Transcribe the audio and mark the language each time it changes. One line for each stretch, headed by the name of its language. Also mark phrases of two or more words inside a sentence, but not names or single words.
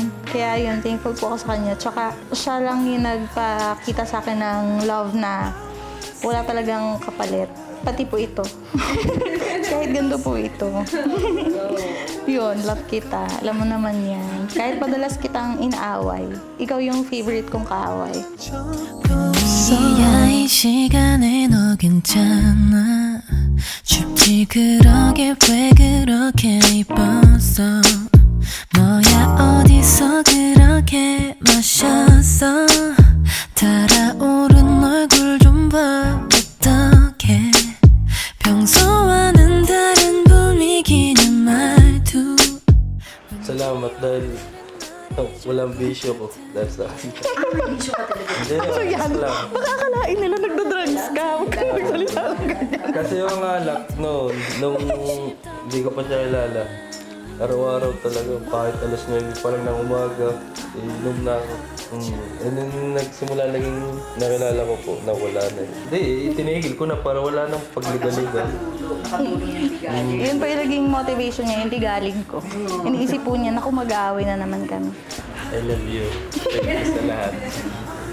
Filipino: Kaya yun, thankful po ako sa kanya. Tsaka siya lang yung nagpakita sa akin ng love na wala talagang kapalit. Pati po ito. Kahit ganito po ito. Yun, love kita. Alam mo naman yan. Kahit madalas kitang inaaway, ikaw yung favorite kong kaaway.
Korean: 이야 이 시간에 너 괜찮아 춥지 그러게 왜 그렇게 이뻤어 뭐야 어디서 그렇게 마셨어 달아오른 얼굴 좀 봐 어떡해 평소와는 다른 분위기는 말투
Filipino: Salamat dahil walang bisyo ko dahil sa akin. Hindi, So yan, lang. baka akalain nila nagda-drugs ka. Huwag ka magsalita ng ganyan. Kasi yung alak noon, nung hindi ko pa siya kilala, araw-araw talaga, kahit alas 9 pa lang ng umaga, inom na ako. And then nagsimula naging nakilala ko po na wala na. Hindi, itinigil ko na para wala nang pagligal-ligal. Yun pa yung naging motivation niya, hindi galing ko. Iniisip po niya, naku mag-aaway na naman kami.
English: I love you. Thank you
Filipino: sa lahat.